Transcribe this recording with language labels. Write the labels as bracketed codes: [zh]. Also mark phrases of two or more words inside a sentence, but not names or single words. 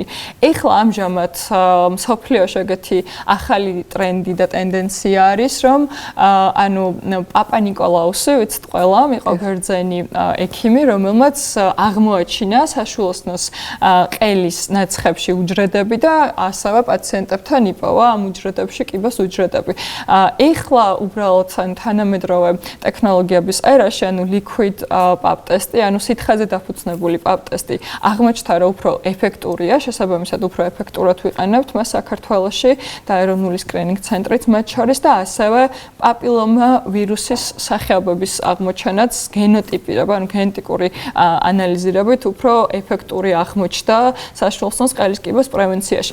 [ka] ეხლა ამჟამად მსოფლიოში ეგეთი ახალი ტრენდი და ტენდენცია არის, რომ ანუ პაპა ნიკოლაუსი, ვიცით ყველამ, იყო ბერძენი ექიმი, რომელმაც აღმოაჩინა საშუალოსნოს ყელის ნაცხებში უჯრედები და ასევე პაციენტებთან იპოვა ამ უჯრედებში კიბოს უჯრედები. ეხლა უბრალოდ თანამედროვე ტექნოლოგიების ერაში, ანუ [en] liquid pap test- [ka] ი, ანუ სითხეზე დაფუძნებული [en] pap test- [ka] ი აღმოჩნდა, რომ უფრო ეფექტურია, შესაბამისად უფრო ეფექტურად ვიყენებთ მას საქართველოში და ეროვნული სკრინინგ ცენტრით მათ შორის და ასევე პაპილომა ვირუსის სახეობების აღმოჩენაც გენოტიპირება, ანუ გენეტიკური ანალიზირებით უფრო ეფექტური აღმოჩნდა საშუალოსნოს ყელის კიბოს პრევენციაში.